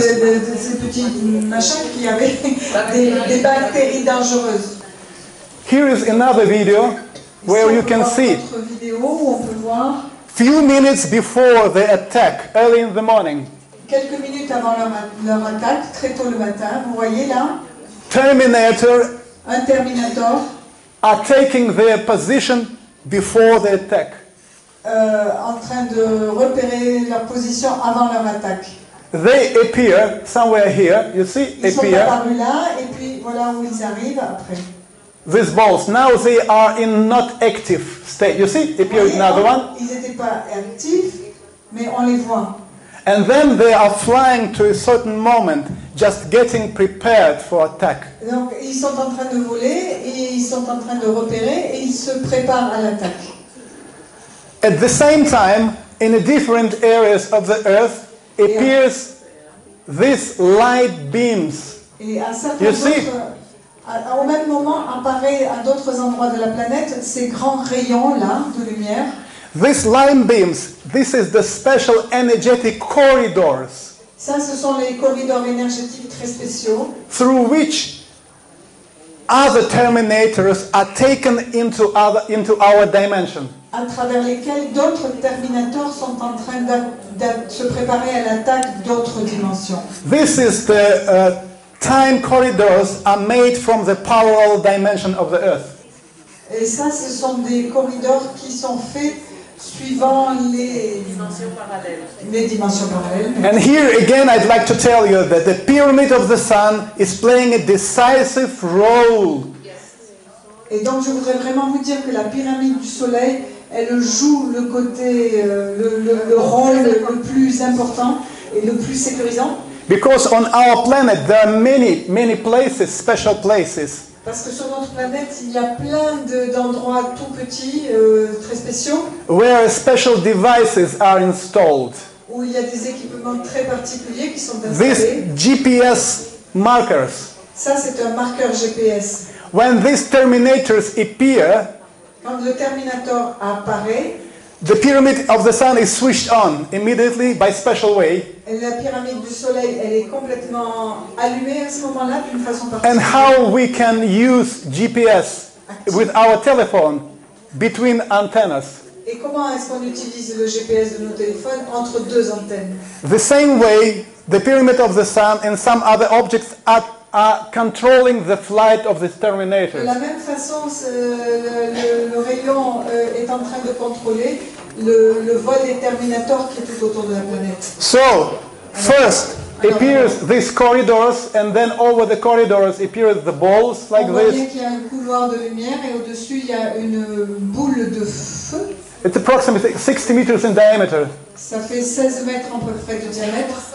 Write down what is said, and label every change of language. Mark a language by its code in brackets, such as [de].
[fr] ces petits machins qui avaient des bactéries dangereuses. [en] Here is another video where you can see [fr] Ici, on peut voir une autre vidéo où on peut voir [en] few minutes before the attack, early in the morning, [fr] quelques minutes avant leur attaque, très tôt le matin. Vous voyez là, [en] Terminator [fr] un terminator [en] are taking their position before the attack. [fr] en train de repérer leur position avant leur attaque. [en] They appear somewhere here, you see, [fr] Ils sont [en] appear, [fr] apparus là, et puis voilà où ils arrivent après. [en] these balls. Now they are in not active state. You see, appear [fr] Vous voyez, [en] another one. [fr] Ils n'étaient pas actifs, mais on les voit. [en] And then they are flying to a certain moment, just getting prepared for attack. [fr] Donc ils sont en train de voler, et ils sont en train de repérer, et ils se préparent à l'attaque. [en] At the same time, in a different areas of the earth, appears these light beams. [fr] Et à certains [en] You see? [fr] au même moment apparaît à d'autres endroits de la planète ces grands rayons là de lumière. [en] These light beams, this is the special energetic corridors [fr] Ça, ce sont les corridors énergétiques très spéciaux [en] through which other terminators are taken into our dimension. [fr] à travers lesquels d'autres terminators sont en train de se préparer à l'attaque d'autres dimensions. [en] This is the time corridors are made from the parallel dimension of the earth. [fr] Et ça, ce sont des corridors qui sont faits suivant les dimensions parallèles. [en] And here again I'd like to tell you that the pyramid of the sun is playing a decisive role. [fr] Et donc je voudrais vraiment vous dire que la pyramide du soleil, elle joue le côté, le rôle le plus important et le plus sécurisant. [en] Because on our planet there are many places, special places, [fr] Parce que sur notre planète, il y a plein d'endroits tout petits, très spéciaux, [en] where special devices are installed. [fr] où il y a des équipements très particuliers qui sont [en] These [fr] installés. [en] GPS markers. [fr] Ça, c'est un marqueur GPS. [en] When these terminators appear, [fr] Quand le Terminator apparaît, [en] the pyramid of the sun is switched on immediately by special way. [fr] la pyramide du Soleil, elle est complètement allumée à ce moment-là d'une façon [en] And [fr] particulière. [en] how we can use GPS with our telephone between antennas. [fr] Et comment est-ce qu'on utilise le GPS de nos téléphones entre deux antennes? [en] The same way, the pyramid of the sun and some other objects are controlling the flight of these [fr] De [en] terminators. [fr] la même façon, le rayon est en train de contrôler le vol des Terminators qui est tout autour de la planète. [en] So, first appears these corridors, and then over the corridors appears the balls like [fr] On voit bien [en] this. [fr] qu'il y a un couloir de lumière et au-dessus il y a une boule de feu. [en] It's approximately 60 meters in diameter. [fr] Ça fait 16 mètres à peu près de diamètre.